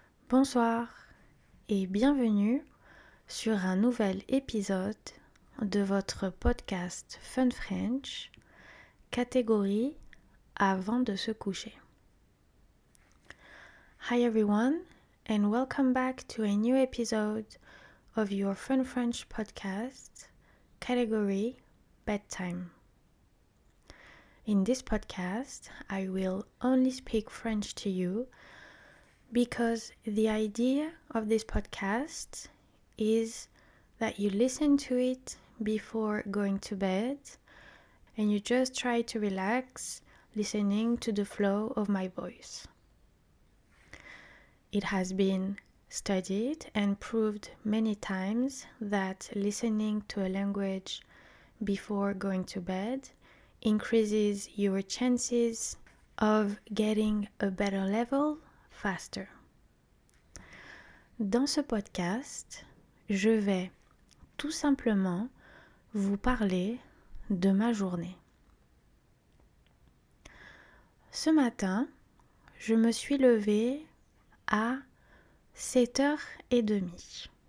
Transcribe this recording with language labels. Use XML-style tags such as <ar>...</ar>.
<fr>Bonsoir et bienvenue sur un nouvel épisode de votre podcast Fun French, catégorie avant de se coucher.</fr> <en>Hi everyone and welcome back to a new episode of your Fun French podcast, category bedtime. In this podcast, I will only speak French to you because the idea of this podcast is that you listen to it before going to bed and you just try to relax listening to the flow of my voice. It has been studied and proved many times that listening to a language before going to bed increases your chances of getting a better level faster.</en> <fr>Dans ce podcast, je vais tout simplement vous parler de ma journée. Ce matin, je me suis levée à 7h30.</fr>